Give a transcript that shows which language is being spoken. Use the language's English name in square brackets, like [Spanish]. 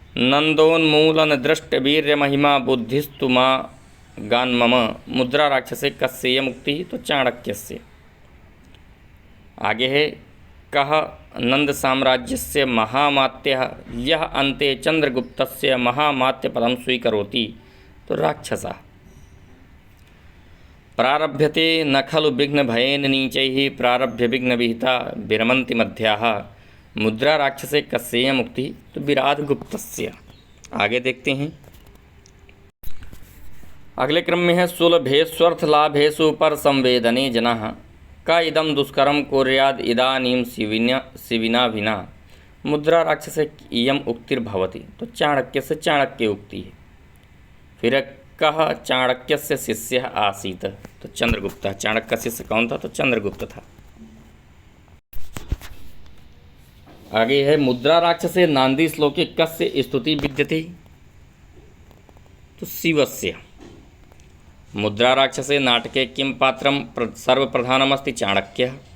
[Sanskrit] नन्दोन्मूलनदृष्टवीर्यमहिमा बुद्धिस्तु मा गान्मम। मुद्राराक्षसे कस्य मुक्तिः? तो चाणक्यस्य। [Hindi] आगे है [Sanskrit] कः नंद साम्राज्यस्य महामात्यः यः अन्ते चंद्रगुप्तस्य महामात्यपदं स्वीकरोति? तो राक्षसः। प्रारभ्यते न खलु विघ्नभयेन नीचैः प्रारभ्य विघ्नविहिता विरमन्ति मध्याः। मुद्राराक्षसे कस्य मुक्तिः? तो विराधगुप्तस्य। [Hindi] आगे देखते हैं। अगले क्रम में है [Sanskrit] सुलभेष्वर्थलाभेषु पर संवेदने जनाः का इदं दुष्करं कुर्याद् इदानीं शिविना विना। मुद्राराक्षसे इयम् उक्तिर्भवति। [Hindi] तो चाणक्यस्य चाणक्य उक्ति है। [Sanskrit] फिर कः चाणक्यस्य शिष्यः आसीत्? तो चंद्रगुप्त। [Hindi] चाणक्य का शिष्य कौन था? तो चंद्रगुप्त था। आगे है [Sanskrit] मुद्राराक्षसे नांदी श्लोके कस्य स्तुति विद्यते? तो शिवस्य। मुद्राराक्षसे नाटके किं पात्रं सर्वप्रधानमस्ति? चाणक्यः।